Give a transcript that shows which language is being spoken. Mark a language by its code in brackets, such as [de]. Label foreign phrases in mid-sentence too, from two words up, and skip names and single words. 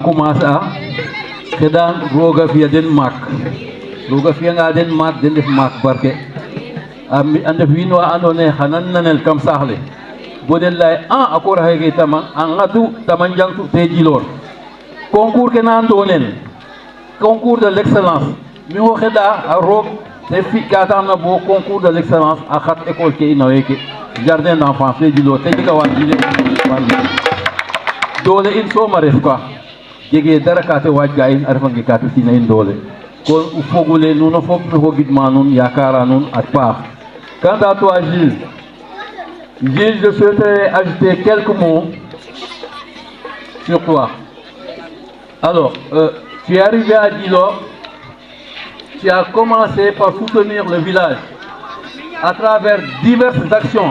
[srr] commencer a xeɗan roga fiya den maak roga fiyanga den maak den ndef maak barke a ndef wiin wa ando naye xana nanel kam saax le bo den leye a koora xeke tama a ngatu tama njangtu te Djilor concours ke na ndonel [fr] concours de l'excellence [srr] mi xo xeɗa a roog te fi ka taxna bo [fr] concours de l'excellence [srr] a xat école ke ino weke [fr] jardin d'enfance [srr] te Djilor te jega wa jile doole in sooma ref quoi jege dara ka te waaj ga in a refange ka te sina in doole kon o fogole nuno fop no gidma nuun yakara nuun a paax. [fr] Quant à toi Gilles, je souhaiterais ajouter quelques mots sur toi. Alors, tu es arrivé à Djilor, tu as commencé par soutenir le village à travers diverses actions.